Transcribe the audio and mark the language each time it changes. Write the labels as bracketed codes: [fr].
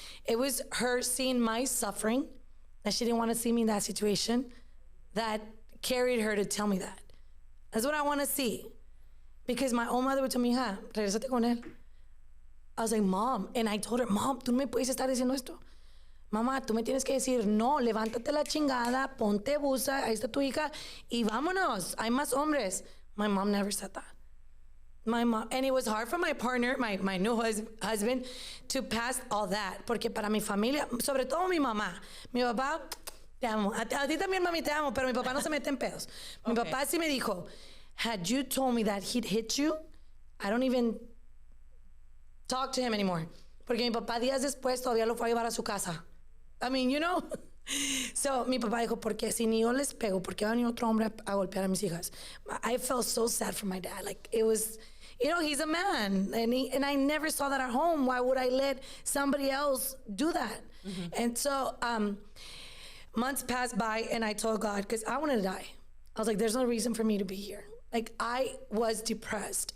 [en] It was her seeing my suffering, that she didn't want to see me in that situation, that carried her to tell me that. That's what I want to see. Because my own mother would tell me, [es] "Hija, regresate con él." [en] I was like, "Mom," and I told her, "Mom, [es] tú no me puedes estar diciendo esto. Mamá, tú me tienes que decir, no, levántate la chingada, ponte busa, ahí está tu hija, y vámonos, hay más hombres." [en] My mom never said that. My mom, and it was hard for my partner, my new husband, to pass all that, [es] porque para mi familia, sobre todo mi mamá, mi papá, te amo, a ti también, mami, te amo, pero mi papá no se mete en pedos. Mi papá sí me dijo, [en] "Had you told me that he'd hit you, I don't even talk to him anymore." [es] Porque mi papá días después todavía lo fue a llevar a su casa. [en] I mean, you know. [es] So, mi papá dijo, "Porque si ni yo les pego, ¿por qué va a venir otro hombre a golpear a mis hijas?" [en] I felt so sad for my dad. Like, it was, you know, he's a man. And I never saw that at home. Why would I let somebody else do that? Mm-hmm. And so, months passed by, and I told God, because I wanted to die. I was like, there's no reason for me to be here. Like, I was depressed.